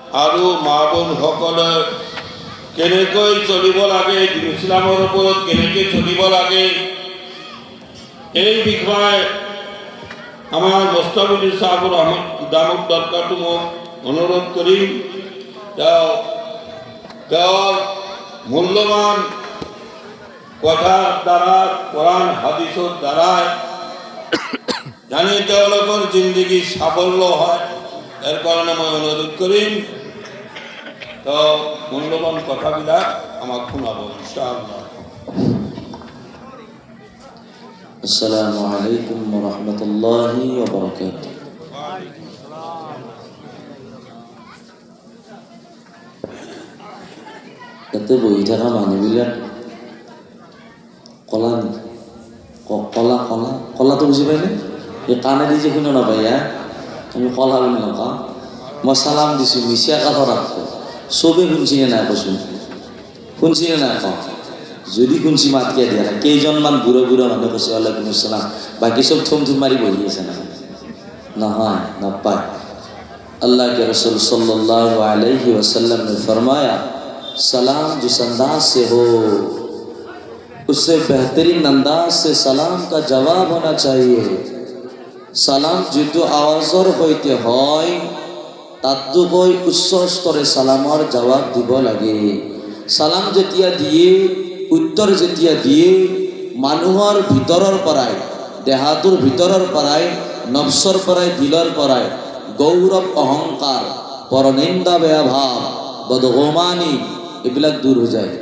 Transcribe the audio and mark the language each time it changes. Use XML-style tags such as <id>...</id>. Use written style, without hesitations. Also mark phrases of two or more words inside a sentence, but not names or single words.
<as>আৰু মা বোনসকলে কেনেকৈ চলিব লাগে, ইছলামৰ ওপৰত কেনেকৈ চলিব লাগে, এই বিষয়ে আমাৰ বস্তাবুদ্দিন চাহাবুৰ আহমদ দামক দৰকাৰটো মোক অনুৰোধ কৰিম। তেওঁৰ মূল্যৱান কথাৰ দ্বাৰা, কোরআন হাদিসৰ দ্বাৰাই জানি তেওঁলোকৰ জিন্দগী সাফল্য হয়। এর কারণে মই অনুরোধ করিম তো মূল্যবান কথাবিলাক আমাক শুনাব ইনশাআল্লাহ।</as> <ar>السلام عليكم ورحمة الله وبركاته.</ar> <as>এতে বহি থাকা মানুহবিলাক কলা নেকি? কলা কলা কলাটো বুজি পাইনে? এই কাণেদি যে শুনে নাপায়, আমি কলা বুলি নকওঁ। মই চালাম দিছোঁ মিছা কথা ৰাখোঁ। চবেই শুনছিনে নাই কৈছোঁ? শুনছিনে নাই কওঁ? যদি শুনছি মাতকে দিয়া নাই।</as> <ar>কেইজনমান বুঢ়া বুঢ়া মানুহ কৈছে وعليكم السلام,</ar> <as>বাকী চব থুম থুম মাৰি বহি আছে না? নহয়, নাপায়।</as> <hi>अल्लाह के रसूल</hi> <ar>صلى الله عليه وسلم</ar> <hi>ने फरमाया, सलाम जिस अंदाज से हो उससे बेहतरीन अंदाज से सलाम का जवाब होना चाहिए।</hi> <as>ছালাম যিতু আৱাজৰ হোতে হয় তাতকৈ উচ্চ স্তরে সালামৰ জবাব দিব লাগে। সালাম যেতিয়া দিয়ে, উত্তৰ যেতিয়া দিয়ে, মানুহৰ ভিতৰৰ পৰাই, দেহাটোৰ ভিতৰৰ পৰাই, নফসৰ পৰাই, দিলৰ পৰাই গৌৰৱ, অহংকাৰ, পৰনিন্দা, বেয়া ভাৱ, বদগুমানি এইবিলাক দূৰ হৈ যায়।</as>